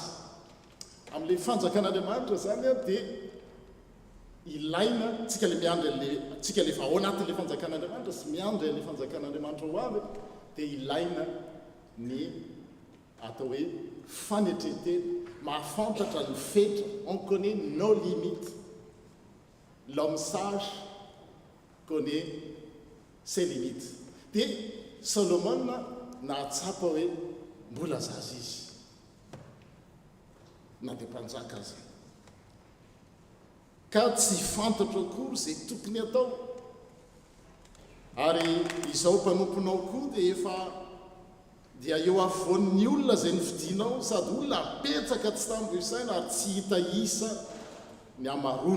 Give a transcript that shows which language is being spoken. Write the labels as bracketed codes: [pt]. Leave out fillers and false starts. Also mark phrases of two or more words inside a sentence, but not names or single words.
[mg] Amin'ilay fanjakan'Andriamanitra zany dia ilaina tsika le miandry tsika le efa ao anatin'ilay fanjakan'Andriamanitra sy miandry ilay fanjakan'Andriamanitra ho avy dia ilaina ny atao hoe fanetretena, mahafantatra ny fetra, [fr] on connaît nos limites. L'homme sage connaît ses limites. [mg] Dia Solomona nahatsapa hoe mbola zaza izy na dia mpanjaka azy ka tsy fantatra akory izay tokony atao. Ary izao mpanomponao koa dia efa dia eo afovoan'ny olona izay nividinao sady olona apetsaka tsy tambo isaina ary tsy hita isa ny amarony.